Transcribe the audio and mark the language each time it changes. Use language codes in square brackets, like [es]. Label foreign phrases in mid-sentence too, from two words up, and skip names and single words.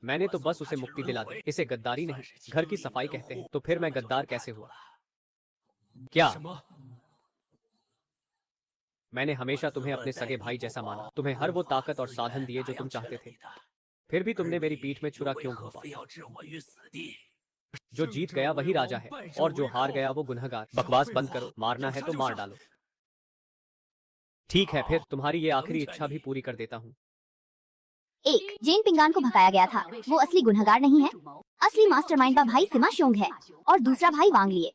[hi] मैंने तो बस उसे मुक्ति दिला दी। इसे गद्दारी नहीं, घर की सफाई कहते हैं। तो फिर मैं गद्दार कैसे हुआ? क्या [zh] 什么？ [hi] मैंने हमेशा तुम्हें अपने सगे भाई जैसा माना, तुम्हें हर वो ताकत और साधन दिए जो तुम चाहते थे, फिर भी तुमने मेरी पीठ में छुरा क्यों घोंपा? [zh] 非要置我于死地？ [hi] जो जीत गया वही राजा है और जो हार गया वो गुनहगार। बकवास बंद करो, मारना है तो मार डालो। ठीक है, फिर तुम्हारी ये आखिरी इच्छा भी पूरी कर देता हूँ। 1. जेन पिंगान को भगाया गया था, वो असली गुनहगार नहीं है। असली मास्टरमाइंड का भाई सिमा श्योंग है और दूसरा भाई वांग लिये।